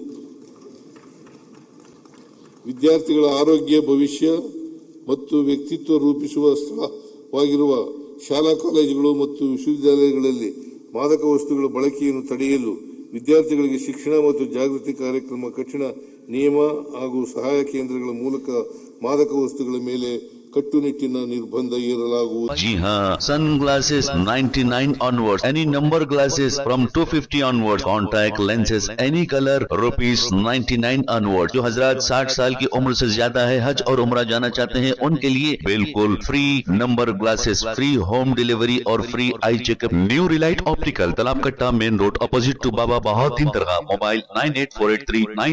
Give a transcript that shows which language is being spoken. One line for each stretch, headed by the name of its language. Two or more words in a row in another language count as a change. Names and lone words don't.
Kannada: ವಿದ್ಯಾರ್ಥಿಗಳ ಆರೋಗ್ಯ, ಭವಿಷ್ಯ ಮತ್ತು ವ್ಯಕ್ತಿತ್ವ ರೂಪಿಸುವ ಸ್ಥಳವಾಗಿರುವ ಶಾಲಾ ಕಾಲೇಜುಗಳು ಮತ್ತು ವಿಶ್ವವಿದ್ಯಾಲಯಗಳಲ್ಲಿ ಮಾದಕ ವಸ್ತುಗಳ ಬಳಕೆಯನ್ನು ತಡೆಯಲು ವಿದ್ಯಾರ್ಥಿಗಳಿಗೆ ಶಿಕ್ಷಣ ಮತ್ತು ಜಾಗೃತಿ ಕಾರ್ಯಕ್ರಮ, ಕಠಿಣ ನಿಯಮ ಹಾಗೂ ಸಹಾಯ ಕೇಂದ್ರಗಳ ಮೂಲಕ ಮಾದಕ ವಸ್ತುಗಳ ಮೇಲೆ ಕಟ್ಟುನಿಟ್ಟಿನ ನಿರ್ಬಂಧ ಹೇರಲಾಗುವುದು.
Hindi: जी हाँ,
English: sun glasses 99 onwards, any number glasses from 250 onwards, contact lenses any color ₹99 onwards।
Hindi: जो हजरात 60 साल की उम्र से ज्यादा है, हज और उम्रा जाना चाहते हैं, उनके लिए बिल्कुल फ्री
English: number glasses, free home delivery
Hindi: और
English: free eye checkup. न्यू रिलाइट ऑप्टिकल, तालाब कट्टा, main road, opposite to बाबा बहाउद्दीन दरगाह।